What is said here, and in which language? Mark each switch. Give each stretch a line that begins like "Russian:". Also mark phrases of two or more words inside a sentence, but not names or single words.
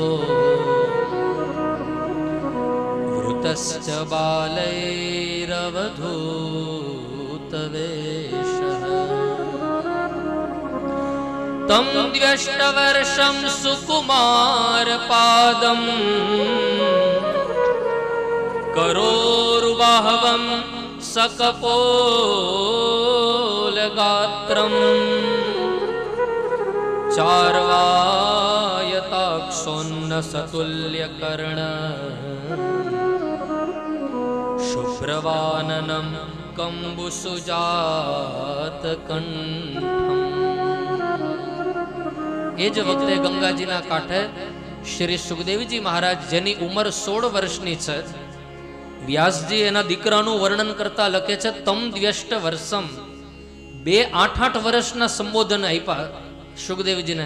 Sanskrit: વૃતશ્ચ બાલૈરવધૂતવેષઃ તમ દ્વ્યષ્ટવર્ષં સુકુમાર પાદમ કરોરુબાહવં सकपोलगात्रम् चार्वायताक्षोन्न सतुल्यकर्ण शुभ्रवाननं कंबुसुजातकण्ठम्.
Gujarati: એ જ વખતે ગંગાજીના કાંઠે શ્રી સુખદેવજી મહારાજ, જેની ઉંમર 16 વર્ષની છે, વ્યાસજી એના દીકરાનું વર્ણન કરતા લખે છે,
Sanskrit: તમ દ્વ્યષ્ટ વર્ષમ,
Gujarati: 2 8 વર્ષના સંબોધન આપ્યા સુખદેવજીને.